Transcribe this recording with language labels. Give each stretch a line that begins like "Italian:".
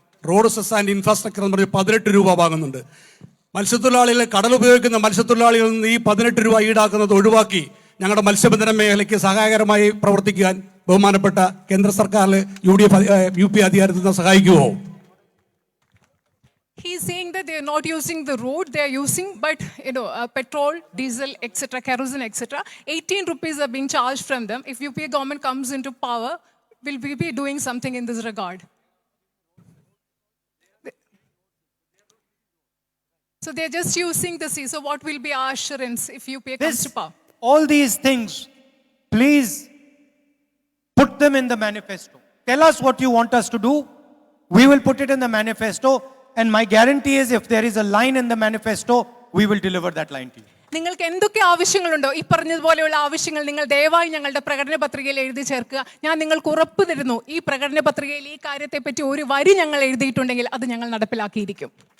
English: road cess and infrastructure
Malayalam: എന്ന് പറഞ്ഞ് 18 രൂപ വാങ്ങുന്നുണ്ട്. മത്സ്യത്തൊഴിലാളികൾ, കടൽ ഉപയോഗിക്കുന്ന മത്സ്യത്തൊഴിലാളികളിൽ നിന്ന് ഈ 18 രൂപ ഈടാക്കുന്നത് ഒഴിവാക്കി ഞങ്ങളുടെ മത്സ്യബന്ധന മേഖലയ്ക്ക് സഹായകരമായി പ്രവർത്തിക്കാൻ ബഹുമാനപ്പെട്ട കേന്ദ്ര സർക്കാരിൽ UP അധികാരത്തിൽ നിന്ന് സഹായിക്കുമോ?
English: He is saying that they are not using the road, they are using petrol, diesel, etc., kerosene, etc. 18 rupees are being charged from them. If UPA government comes into power, will we be doing something in this regard? So they are just using the sea. So what will be our assurance if UPA comes to power? All these things, please put them in the manifesto. Tell us what you want us to do. We will put it in the manifesto. And my guarantee is if there is a line in the manifesto, we will deliver that line to you.
Malayalam: നിങ്ങൾക്ക് എന്തൊക്കെ ആവശ്യങ്ങളുണ്ടോ ഈ പറഞ്ഞതുപോലെയുള്ള ആവശ്യങ്ങൾ നിങ്ങൾ ദയവായി ഞങ്ങളുടെ പ്രകടന പത്രികയിൽ എഴുതി ചേർക്കുക. ഞാൻ നിങ്ങൾക്ക് ഉറപ്പ് തരുന്നു, ഈ പ്രകടന പത്രികയിൽ ഈ കാര്യത്തെപ്പറ്റി ഒരു വരി ഞങ്ങൾ എഴുതിയിട്ടുണ്ടെങ്കിൽ അത് ഞങ്ങൾ നടപ്പിലാക്കിയിരിക്കും.